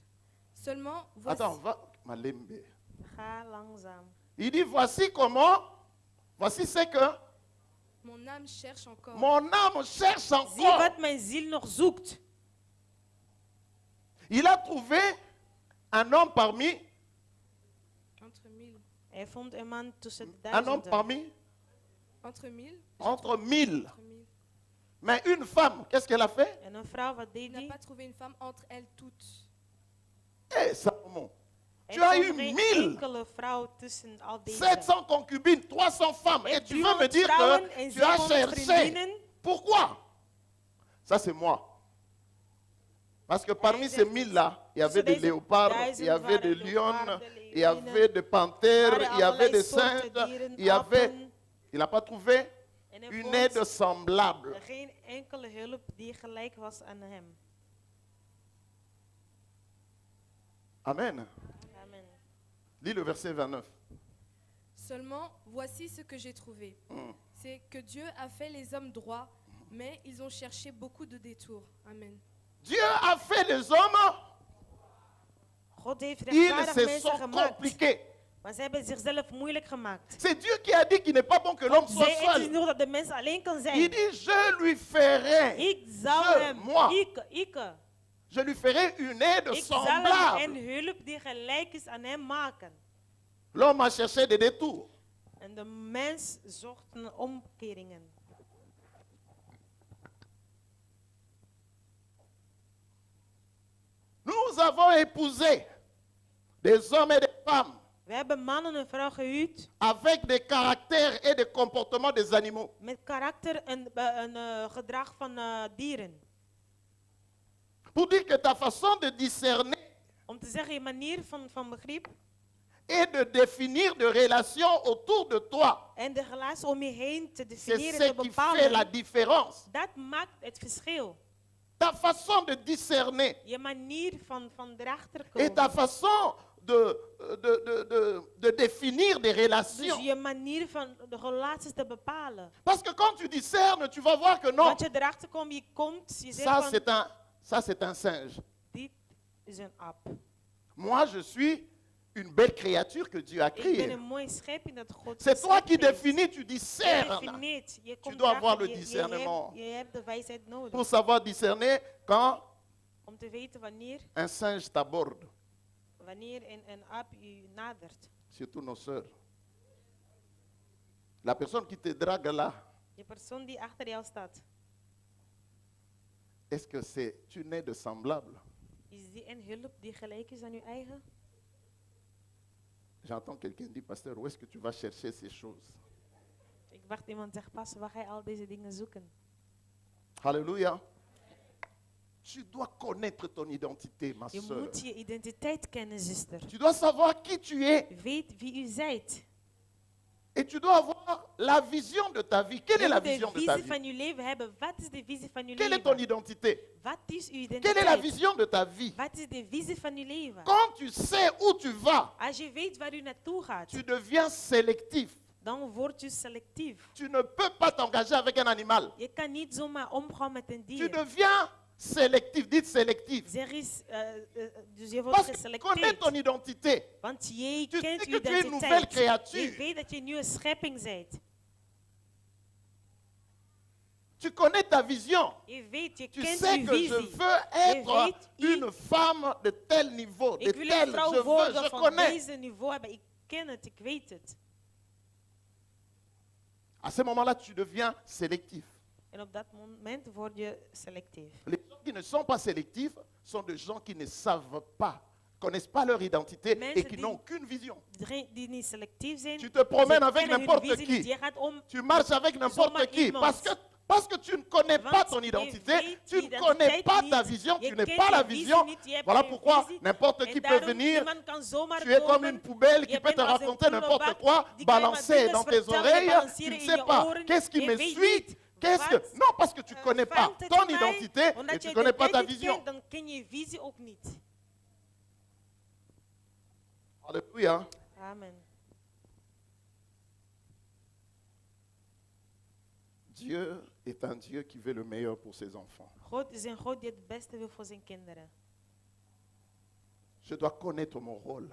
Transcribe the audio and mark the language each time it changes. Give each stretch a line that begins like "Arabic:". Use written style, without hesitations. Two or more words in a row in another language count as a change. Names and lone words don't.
French: Seulement, voici... Attends, va. Malembe.
Dutch: Ga langzaam.
French: Il dit voici comment. Voici ce que Mon âme cherche encore. mon âme cherche
Dutch: Zie
French: encore.
Dutch: wat mijn ziel nog zoekt.
French: Il a trouvé un homme parmi. Entre 1000.
Dutch: Hij vond een man tussen de
French: Un homme
Dutch: duizenden.
French: parmi. Entre 1000. Entre 1000. Entre 1000. Mais une femme, qu'est-ce qu'elle a fait?
Dutch: En een vrouw, wat deed
French: Il n'a
Dutch: die?
French: pas trouvé une femme entre elles toutes. Eh, Salomon. Tu
Dutch: Hij
French: as eu
Dutch: vond geen 1000. enkele vrouw tussen al deze.
French: 700 concubines, 300 femmes. Et tu veux me dire
Dutch: vrouwen
French: que
Dutch: en
French: tu as 700 cherché.
Dutch: vriendinnen.
French: Pourquoi? Ça, c'est moi. Parce que parmi ces 1000-là, il y avait des léopards, il y avait des lions, il y avait des panthères, il y avait des singes, il y avait... Il n'a pas trouvé
Dutch: En hij
French: une
Dutch: vond
French: aide semblable.
Dutch: geen enkele hulp die gelijk was aan hem.
French: Amen. Amen. Lis le verset 29. Seulement, voici ce que j'ai trouvé. C'est que Dieu a fait les hommes droits, mais ils ont cherché beaucoup de détours. Amen. Dieu a fait les hommes,
Dutch: God heeft
French: ils
Dutch: rechtvaardig
French: se
Dutch: mensen
French: sont
Dutch: gemaakt.
French: compliqués.
Dutch: Maar ze hebben zichzelf moeilijk gemaakt.
French: C'est Dieu qui a dit qu'il n'est pas bon que l'homme soit
Dutch: Zij, het is
French: seul.
Dutch: nog dat de mens alleen kan
French: Il
Dutch: zijn.
French: dit, je lui ferai,
Dutch: Ik zal
French: je,
Dutch: hem,
French: moi,
Dutch: ik
French: je lui ferai une aide
Dutch: zal hem
French: semblable.
Dutch: een hulp die gelijk is aan hem maken.
French: L'homme a cherché des détours.
Dutch: En de mens zocht naar omkeringen.
French: Nous avons épousé des hommes et des femmes
Dutch: We hebben mannen en vrouwen gehuwd
French: avec des caractères et des comportements des animaux.
Dutch: met karakter en gedrag van dieren.
French: Pour dire que ta façon de discerner
Dutch: Om te zeggen, je manier van begrip
French: et de définir de relations autour de toi,
Dutch: en de relatie om je heen te
French: c'est
Dutch: definiëren,
French: ce
Dutch: te
French: qui fait la
Dutch: bepalen,
French: différence.
Dutch: dat maakt het verschil.
French: Ta façon de discerner
Dutch: Je manier van erachter
French: et ta
Dutch: komen.
French: façon de définir des
Dutch: Dus
French: relations.
Dutch: je manier van de relaties te bepalen.
French: Parce que quand tu discernes, tu vas voir que non,
Dutch: Want je erachter komt, je zegt
French: ça
Dutch: van,
French: c'est un singe.
Dutch: dit is een aap.
French: Moi, je suis une belle créature que Dieu a
Dutch: Ik ben
French: créée.
Dutch: een mooie schepping dat God
French: C'est toi qui
Dutch: geschapen heeft.
French: définis, tu
Dutch: Je
French: discernes.
Dutch: definieert, je komt
French: dois avoir
Dutch: erachter,
French: le discernement.
Dutch: Je hebt de wijsheid nodig
French: Pour savoir discerner quand
Dutch: om te weten
French: un singe t'aborde,
Dutch: wanneer een aap u nadert.
French: surtout nos sœurs. La personne qui te drague là,
Dutch: Je persoon die achter jou staat,
French: est-ce que c'est une aide semblable?
Dutch: is die een hulp die gelijk is aan uw eigen?
French: J'entends quelqu'un dire, pasteur, où est-ce que tu vas chercher ces choses?
Dutch: Ik wacht iemand zegt, pas, waar ga je al deze dingen zoeken?
French: Alléluia. Tu dois connaître ton identité, ma
Dutch: Je
French: soeur.
Dutch: moet je identiteit kennen, zuster.
French: Tu dois savoir qui tu es.
Dutch: Weet wie u zijt.
French: Et tu dois avoir la vision de ta vie. Quelle est
Dutch: Je
French: la
Dutch: moet
French: vision
Dutch: de
French: de ta
Dutch: visie
French: vie?
Dutch: van uw leven hebben. Wat is de visie van uw
French: Quelle est ton
Dutch: leven?
French: identité?
Dutch: Wat is uw
French: Quelle est la
Dutch: identiteit?
French: vision de ta vie?
Dutch: Wat is de visie van uw leven?
French: Quand tu sais où tu vas,
Dutch: Als je weet waar u naartoe gaat,
French: tu deviens sélectif.
Dutch: dan word je selectief.
French: Tu ne peux pas t'engager avec un animal.
Dutch: Je kan niet zomaar omgaan met een
French: Tu
Dutch: dier.
French: deviens sélectif. Dites sélectif.
Dutch: Zeg eens, dus je wordt
French: Parce que tu connais ton
Dutch: geselecteerd.
French: identité.
Dutch: Want je
French: Tu
Dutch: kent
French: sais
Dutch: uw
French: que tu es une nouvelle
Dutch: identiteit.
French: créature.
Dutch: Je weet dat je een nieuwe schepping bent.
French: Tu connais ta vision.
Dutch: Je weet, je
French: Tu
Dutch: kent
French: sais
Dutch: uw
French: que je
Dutch: visie.
French: veux être
Dutch: weet, u-
French: une femme de tel niveau,
Dutch: de Ik wil
French: tel,
Dutch: een vrouw
French: je
Dutch: worden
French: je
Dutch: van
French: connais.
Dutch: deze niveau hebben. Ik ken het, ik weet het.
French: À ce moment-là, tu deviens sélectif.
Dutch: En op dat moment word je selectief.
French: Les gens qui ne sont pas sélectifs sont des gens qui ne savent pas, connaissent pas leur identité
Dutch: Mensen
French: et qui
Dutch: die-
French: n'ont aucune vision.
Dutch: Die niet selectief zijn.
French: Tu te promènes
Dutch: ze
French: avec
Dutch: kennen hun
French: n'importe
Dutch: visie niet.
French: qui.
Dutch: Je gaat om.
French: Tu marches avec n'importe
Dutch: Zomaar
French: qui
Dutch: iemand.
French: parce que tu ne connais pas
Dutch: Want
French: ton
Dutch: je
French: identité,
Dutch: weet
French: tu
Dutch: je
French: ne connais
Dutch: identiteit
French: pas
Dutch: niet.
French: ta vision,
Dutch: Je
French: tu n'es
Dutch: kent
French: pas
Dutch: je
French: la
Dutch: visie
French: vision.
Dutch: niet, je hebt
French: Voilà
Dutch: geen
French: pourquoi
Dutch: visie.
French: n'importe
Dutch: En
French: qui peut
Dutch: daarom,
French: venir.
Dutch: iemand kan zomaar
French: Tu es comme
Dutch: komen.
French: une poubelle qui
Dutch: Je
French: peut te
Dutch: bent als een
French: raconter n'importe
Dutch: prullenbak,
French: quoi,
Dutch: die kan je maar
French: balancer
Dutch: dingen
French: dans tes
Dutch: vertellen,
French: oreilles. Tu
Dutch: balanceren
French: ne
Dutch: in
French: sais
Dutch: je
French: pas
Dutch: oren.
French: qu'est-ce qui
Dutch: Je
French: me
Dutch: weet
French: suit.
Dutch: niet
French: Qu'est-ce que...
Dutch: wat,
French: Non, parce que tu ne connais pas
Dutch: fout het
French: ton
Dutch: in mij,
French: identité
Dutch: omdat
French: et tu
Dutch: je
French: ne connais pas ta
Dutch: identiteit niet
French: vision.
Dutch: kent, dan ken je je visie ook niet.
French: Alléluia. Amen. Dieu est un Dieu qui veut le meilleur pour ses enfants.
Dutch: God is een God die het beste wil voor zijn kinderen.
French: Je dois connaître mon rôle.